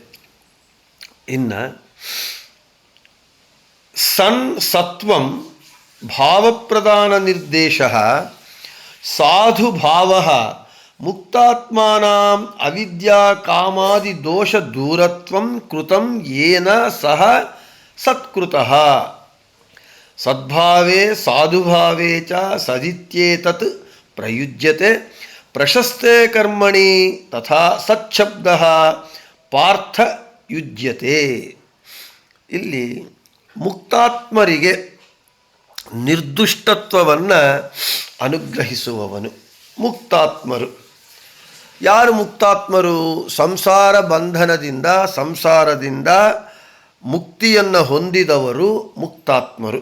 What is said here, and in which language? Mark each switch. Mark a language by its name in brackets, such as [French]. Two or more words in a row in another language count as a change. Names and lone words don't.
[Sanskrit] ಇನ್ನು ಸನ್ ಸತ್ವಂ ಭಾವಪ್ರಧಾನ ನಿರ್ದೇಶ ಸಾಧು ಭಾವ ಮುಕ್ತಾತ್ಮಾನಾಂ ಅವಿದ್ಯಾ ಕಾಮಾದಿ ದೋಷ ದೂರತ್ವಂ ಕೃತಂ ಯೇನ ಸಹ ಸತ್ಕೃತಃ ಸದ್ಭಾವೇ ಸಾಧುಭಾವೇ ಚ ಸದಿತ್ಯೇತತ್ ಪ್ರಯುಜ್ಯತೆ ಪ್ರಶಸ್ತೆ ಕರ್ಮಣಿ ತಥಾ ಸಚ್ಛಬ್ದಃ ಪಾರ್ಥ ಯುಜ್ಯತೆ. [Kannada] ಇಲ್ಲಿ ಮುಕ್ತಾತ್ಮರಿಗೆ ನಿರ್ದುಷ್ಟತ್ವವನ್ನು ಅನುಗ್ರಹಿಸುವವನು ಮುಕ್ತಾತ್ಮರು. ಯಾರು ಮುಕ್ತಾತ್ಮರು? ಸಂಸಾರ ಸಂಸಾರದಿಂದ ಮುಕ್ತಿಯನ್ನು ಹೊಂದಿದವರು ಮುಕ್ತಾತ್ಮರು.